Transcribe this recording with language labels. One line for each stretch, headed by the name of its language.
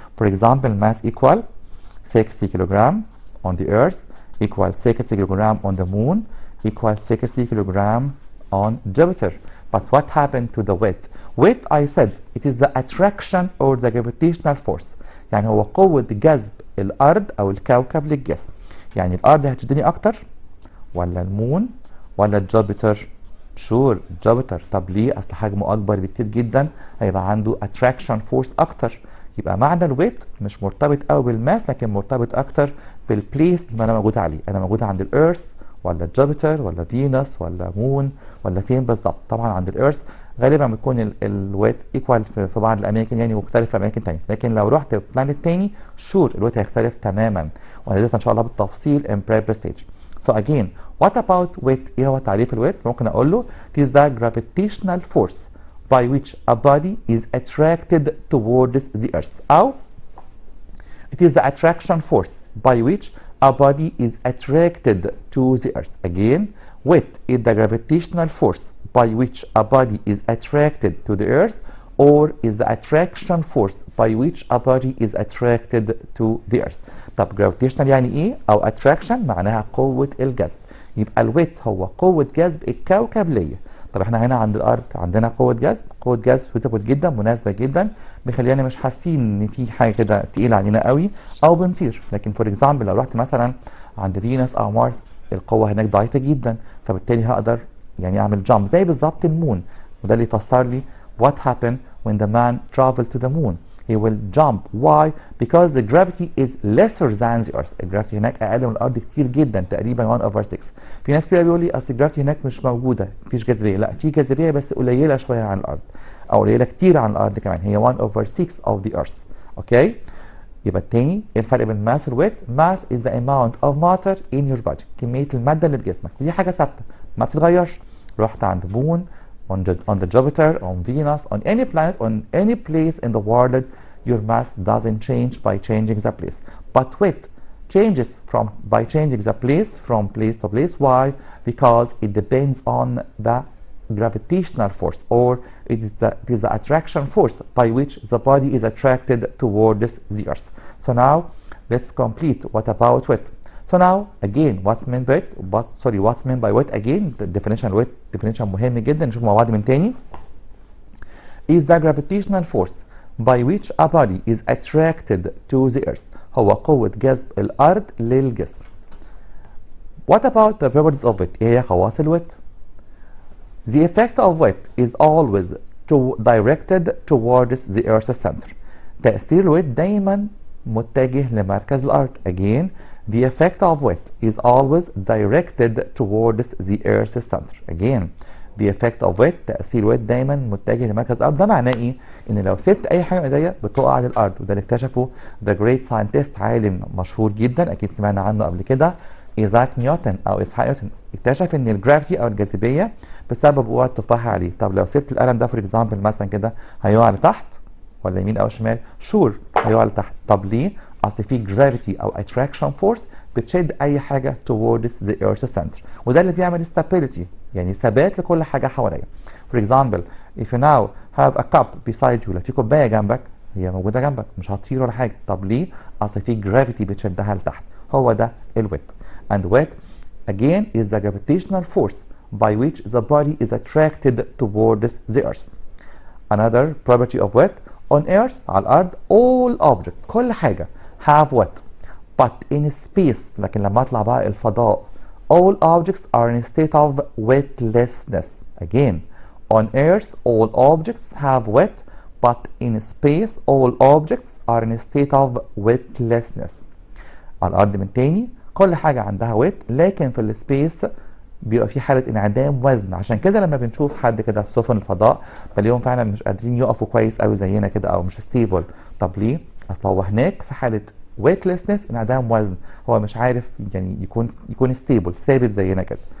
English: For example, mass equal 60 kilogram on the earth, equal 60 kilogram on the moon, equal 60 kilogram on Jupiter. But what happened to the weight? Weight, I said, it is the attraction or the gravitational force.
Arabic: يعني هو قوة جذب الأرض أو الكوكب للجسم. يعني الأرض هتشدني أكتر ولا المون ولا جوبيتر؟ شور جوبيتر. طب ليه؟ أصل حجمه أكبر بكتير جدا، هيبقى عنده attraction force أكتر. يبقى معنى الويت مش مرتبط قوي بالماس، لكن مرتبط أكتر بالبليس اللي أنا موجود عليه. أنا موجود عند الإيرث ولا جوبيتر ولا فينوس ولا مون ولا فين بالظبط؟ طبعا عند الإيرث غالبا بيكون الويت ايكوال في بعض الاماكن، يعني مختلف في اماكن ثانيه. لكن لو رحت بلانيت تاني شور الويت هيختلف تماما، وهندرسها ان شاء الله بالتفصيل in prep stage.
English: So again, what about weight؟ ايه هو تعريف الويت؟ ممكن اقول له it is the gravitational force by which a body is attracted towards the earth. او it is the attraction force by which a body is attracted to the earth. Again, weight is the gravitational force by which a body is attracted to the earth, or is the attraction force by which a body is attracted to the earth.
Arabic: طب gravitational يعني ايه؟ او attraction معناها قوة الجذب. يبقى الويت هو قوة جذب الكوكب ليا. طب احنا هنا عند الارض عندنا قوة جذب، قوة جذب suitable جدا، مناسبة جدا، بيخلينا مش حاسين ان في حاجة كده تقيلة علينا قوي او بنطير. لكن فور اكزامبل لو رحت مثلا عند فينوس او مارس القوة هناك ضعيفة جدا، فبالتالي هقدر يعني اعمل جامب زي بالظبط المون.
English: وده اللي يفسر لي what happened when the man traveled to the moon. He will jump. Why? Because the gravity is lesser than the earth.
Arabic: الجرافيتي هناك اقل من الارض كتير جدا، تقريبا 1/6. في ناس كتير بيقول لي اصل الجرافيتي هناك مش موجوده، مفيش جاذبيه. لا، في جاذبيه بس قليله شويه عن الارض، او قليله كتير عن الارض كمان، هي 1/6 of the earth. اوكي؟ يبقى التاني الفرق بين ماس والويت. ماس is the amount of matter in your body، كميه الماده اللي في جسمك، ودي حاجه ثابته ما بتتغيرش. رحت عند مون
English: on the Jupiter, on Venus, on any planet, on any place in the world, your mass doesn't change by changing the place. But weight changes by changing the place from place to place. Why? Because it depends on the gravitational force, or it is the attraction force by which the body is attracted towards the Earth. So now let's complete. What about weight? So now again, what's meant by weight?
Arabic: Again, the definition weight definition مهم جدا، نشوف مع بعض من تاني.
English: is the gravitational force by which a body is attracted to the earth.
Arabic: هو قوة جذب الأرض للجسم.
English: What about the properties of it؟ إيه هي خواص الويت؟ The effect of weight is always directed towards the earth's center.
Arabic: تأثير الويت دايما متجه لمركز الأرض.
English: Again, the effect of weight is always directed towards the earth's center.
Arabic: Again, the effect of weight تأثير الويت دايما متجه لمركز الأرض. ده معناه إيه؟ إن لو سبت أي حاجة من إيديا بتقع على الأرض، وده اللي اكتشفه the great scientist، عالم مشهور جدا أكيد سمعنا عنه قبل كده، إيزاك نيوتن أو إسحاق نيوتن. اكتشف إن الجرافيتي أو الجاذبية بسبب وقوع التفاحة عليه. طب لو سبت القلم ده فور إكزامبل مثلا كده هيقع لتحت ولا يمين أو شمال؟ شور هيقع لتحت. طب ليه؟ أصل في جرافيتي أو attraction force بتشد أي حاجة towards the earth's center، وده اللي بيعمل stability، يعني ثبات لكل حاجة حواليا.
English: For example, if you now have a cup beside you، لو في كوباية جنبك هي موجودة جنبك مش هتطير ولا حاجة.
Arabic: طب ليه؟ أصل في جرافيتي بتشدها لتحت. هو ده الويت.
English: And weight again is the gravitational force by which the body is attracted towards the earth. Another property of weight on earth، على الأرض all objects، كل حاجة have weight but in space. لكن لما اطلع بقى الفضاء all objects are in a state of weightlessness. Again, on earth all objects have weight but in space all objects are in a state of weightlessness.
Arabic: على الأرض من تاني كل حاجة عندها ويت، لكن في السبيس بيبقى في حالة انعدام وزن. عشان كده لما بنشوف حد كده في سفن الفضاء بلاقيهم فعلا مش قادرين يقفوا كويس قوي زينا كده او مش ستيبل. طب ليه؟ اصل هو هناك في حالة weightlessness، انعدام وزن، هو مش عارف يعني يكون ستيبل ثابت زينا كده.